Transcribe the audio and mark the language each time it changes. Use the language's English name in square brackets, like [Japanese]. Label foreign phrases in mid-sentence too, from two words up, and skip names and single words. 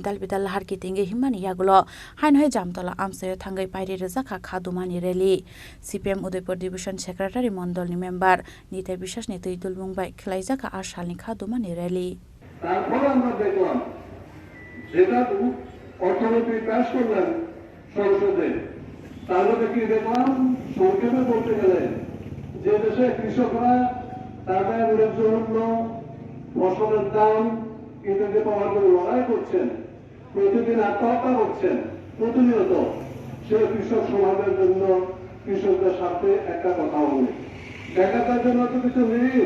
[Kok Borok] दालबिदाल हारकी तिंगे हिमानि यागुलो हाइनहै जामतला आमसाय थांगै पाइरे रजाखा खादुमानि रेली सीपीएम उदयपुर डिविजन सेक्रेटारि मण्डलनि मेम्बार निताय বিশ্বাসनि तैदुल मुंबाय खिलाइजाखा आशालनि खादुमानि रेली [Bangla] তারপর আমরা দেখলাম যেটা অর্থনীতি পাস করলেন সংসদে তার মধ্যে কি দেখলাম সংক্ষেপে বলতে গেলে যে দেশে কৃষকরা তাদের ন্যায্য ফসলের দাম ইত্যাদি পাওয়ার জন্য লড়াই করছেন, প্রতিদিন আত্মহত্যা করছেন, প্রতিনিয়ত সে কৃষক সমাজের জন্য কৃষকদের সাথে একটা কথা বলি দেখাটার জন্য তো কিছু নেই।